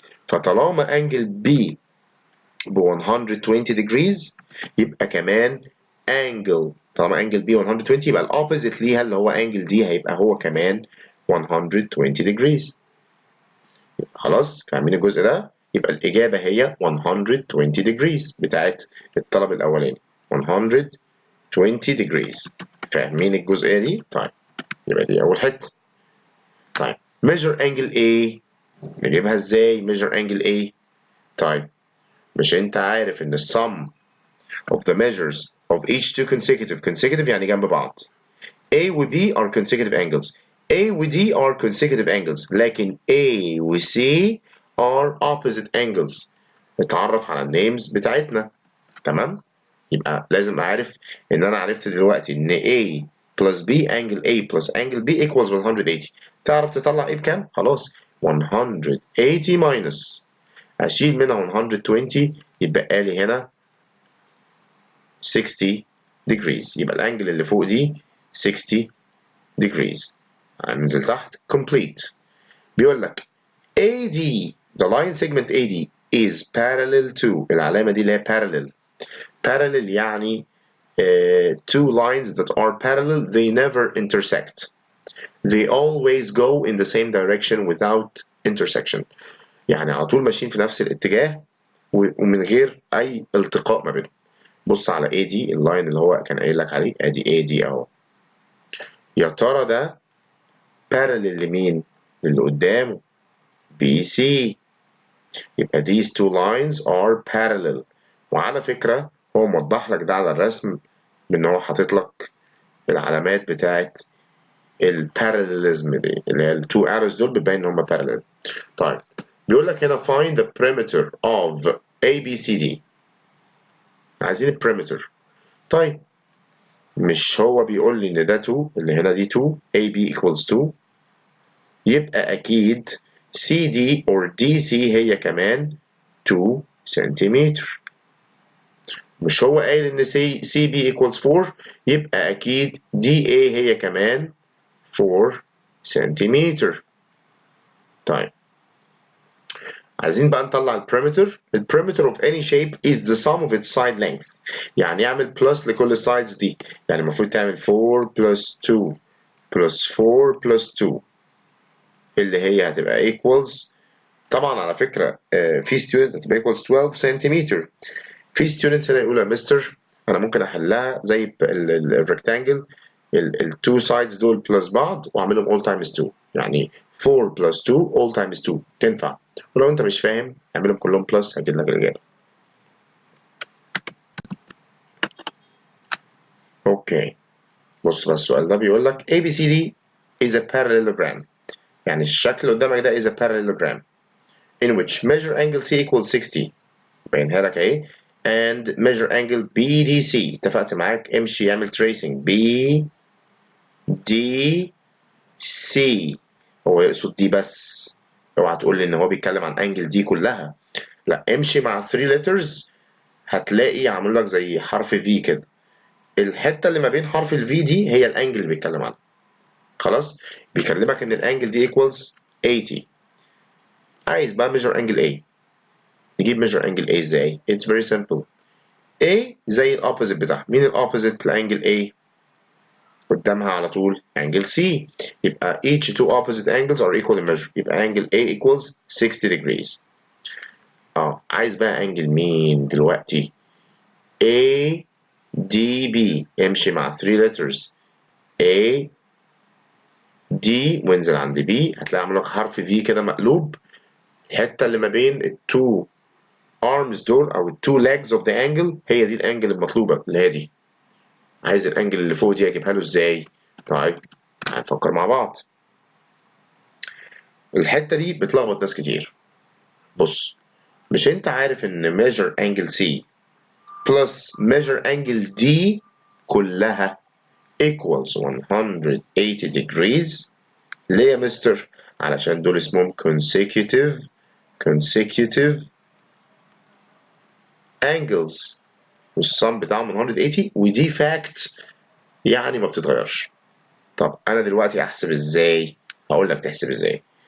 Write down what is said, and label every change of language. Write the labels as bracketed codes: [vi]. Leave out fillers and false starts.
[ar] فطالما انجل B ب 120 degrees يبقى كمان طالما انجل B 120 يبقى الاوبوزيت ليها اللي هو انجل D هيبقى هو كمان 120 degrees. خلاص فاهمين الجزء ده؟ يبقى الإجابة هي 120 degrees بتاعت الطلب الأولاني 120 degrees. فاهمين الجزئية دي؟ طيب يبقى دي أول حتة. طيب measure angle A نجيبها ازاي measure angle A؟ طيب مش انت عارف ان [en] sum of the measures of each two consecutive [ar] يعني جنب بعض. [en] A و B are consecutive angles. A و D are consecutive angles [ar] لكن [en] A و C are opposite angles. [ar] نتعرف على النيمز بتاعتنا. تمام؟ يبقى لازم اعرف ان انا عرفت دلوقتي ان [en] A plus B angle A plus angle B equals 180. [ar] تعرف تطلع A بكام؟ خلاص 180 minus اشيل منها 120 يبقى لي هنا 60 degrees. يبقى الانجل اللي فوق دي 60 degrees. هننزل تحت complete. بيقول لك [en] AD the line segment AD is parallel to [ar] العلامة دي اللي هي [en] parallel يعني two lines that are parallel they never intersect. They always go in the same direction without intersection. [ar] يعني على طول ماشيين في نفس الاتجاه ومن غير أي التقاء ما بينهم. بص على AD اللاين اللي هو كان قايل لك عليه ادي AD اهو. يا ترى ده parallel لمين؟ للي قدامه BC. يبقى [en] these two lines are parallel. [ar] وعلى فكرة هو موضح لك ده على الرسم بإن هو حاطط لك العلامات بتاعت الباراليزم دي اللي هي التو arrows دول بتبين ان هم parallel. طيب بيقول لك هنا [en] find the perimeter of ABCD. [ar] عايزين البريمتر. طيب مش هو بيقول لي ان ده 2 اللي هنا دي 2 AB equals 2 يبقى اكيد CD or DC هي كمان 2 سنتيمتر. مش هو قايل ان CB equals 4 يبقى اكيد DA هي كمان 4 سنتيمتر. طيب عايزين بقى نطلع البريمتر. [en] البريمتر of any shape is the sum of its side length. [ar] يعني اعمل بلس لكل السايدز دي. يعني المفروض تعمل [en] 4 plus 2 plus 4 plus 2 [ar] اللي هي هتبقى equals. طبعا على فكرة في student هتبقى equals 12 سنتيمتر. في students هنا يقولوا يا مستر انا ممكن احلها زي الريكتانجل التو سايدز دول بلس بعض واعملهم all times 2. يعني 4 plus 2 [en] all times 2 [ar] تنفع. ولو انت مش فاهم اعملهم كلهم بلس هجيب لك الاجابه. اوكي بص بقى السؤال ده بيقول لك [en] ABCD is a parallelogram. [ar] يعني الشكل اللي قدامك ده [en] is a parallelogram in which measure angle C equals 60. [ar] بينها لك اهي and measure angle BDC. اتفقت معاك امشي اعمل tracing BDC. هو يقصد دي بس. اوعى تقول لي ان هو بيتكلم عن انجل دي كلها. لا امشي مع 3 letters هتلاقي عامل لك زي حرف V كده. الحته اللي ما بين حرف الفي دي هي الانجل اللي بيتكلم عنها. خلاص بيكلمك ان الانجل دي equals 80. عايز بقى measure angle A. نجيب measure angle A ازاي؟ [en] It's very simple. [ar] A زي الopposite بتاعها. مين الopposite لانجل A؟ قدامها على طول angle C. يبقى [en] each two opposite angles are equal in measure. يبقى angle A equals 60 degrees. [ar] عايز بقى انجل مين دلوقتي؟ A D B. امشي مع 3 letters A D وانزل عند B هتلاقي عامل لك حرف V كده مقلوب. الحته اللي ما بين التو arms دول او التو [en] legs of the angle [ar] هي دي الانجل المطلوبه اللي هي دي. عايز الانجل اللي فوق دي اجيبها له ازاي؟ طيب هنفكر مع بعض. الحته دي بتلخبط ناس كتير. بص مش انت عارف ان [en] measure angle C plus measure angle D كلها equals 180 degrees. [ar] ليه يا مستر؟ علشان دول اسمهم consecutive angles والسم بتاعهم 180 ودي فاكت يعني ما بتتغيرش. طب انا دلوقتي احسب ازاي؟ هقول لك تحسب ازاي.